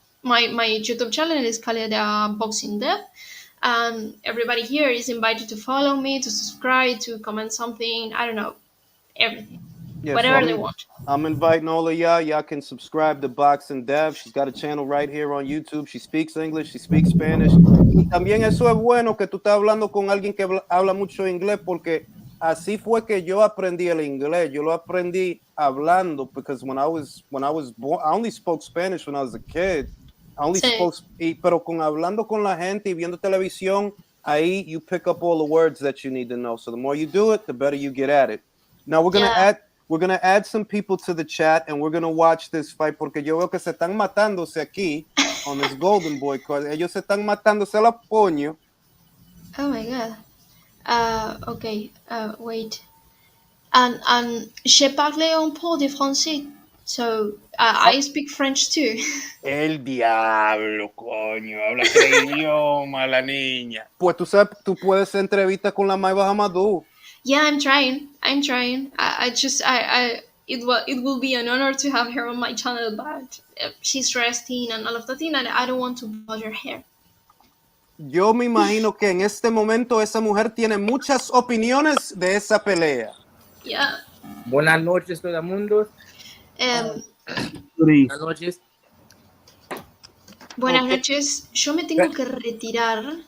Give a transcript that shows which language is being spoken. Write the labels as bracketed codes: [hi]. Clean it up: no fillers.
[en] My YouTube channel is called Boxing Dev, and everybody here is invited to follow me, to subscribe, to comment something. I don't know, everything, Yeah, so whatever they want. I'm inviting all of y'all. Y'all can subscribe to Boxing Dev. She's got a channel right here on YouTube. She speaks English, she speaks Spanish. [es] Y también eso es bueno que tú estás hablando con alguien que habla mucho inglés porque así fue que yo aprendí el inglés. Yo lo aprendí hablando [en] because when I was born, I only spoke Spanish when I was a kid. I only [es] Sí, [en] spoke, [es] pero con hablando con la gente y viendo televisión, ahí [en] you pick up all the words that you need to know. So the more you do it, the better you get at it. Now yeah. we're gonna add some people to the chat and we're gonna watch this fight [es] porque yo veo que se están matándose aquí [en] on this Golden Boy card. [es] Ellos se están matándose la poño. [en] Oh my god. Okay. Wait. And [fr] je parle un peu de français, [en] so I speak French too. [es] El diablo, coño, habla tres idiomas la niña. Pues tú sabes, tú puedes hacer entrevista con la Maiva Hamadou. [en] Yeah, I'm trying. I'm trying. I just it will be an honor to have her on my channel, but she's resting and all of the thing, and I don't want to bother her. [es] Yo me imagino que en este momento esa mujer tiene muchas opiniones de esa pelea. [en] Yeah. [es] Buenas noches, todo el mundo. Um, Buenas noches. Buenas [en] Ok. [es] noches. Yo me tengo que retirar.